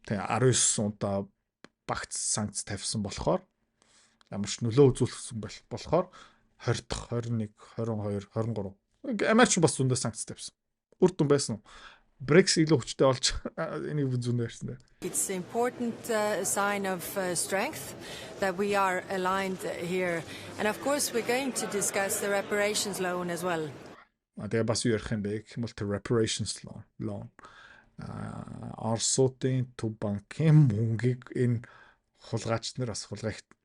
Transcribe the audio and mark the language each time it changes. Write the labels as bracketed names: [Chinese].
[Mongolian] Тэгээ 19 удаа багц санкц тавьсан болохоор ямар ч нөлөө үзүүлсэн болохоор 20 дахь 21, 22, 23 Америкч бас зөндөө санкц тавьсан. Үр дүн байсан уу? Brexit илүү хүчтэй болж энийг зөндөө ярьсан дээ. [English] it's an important sign of strength that we are aligned here. And of course, we're going to discuss the reparations loan as well. [Mongolian] Тэгээ бас юу ярих юм бэ гэх юм бол reparations loan. Оросуудын төв банкын мөнгийг энэ хулгайч нар бас хулгайх.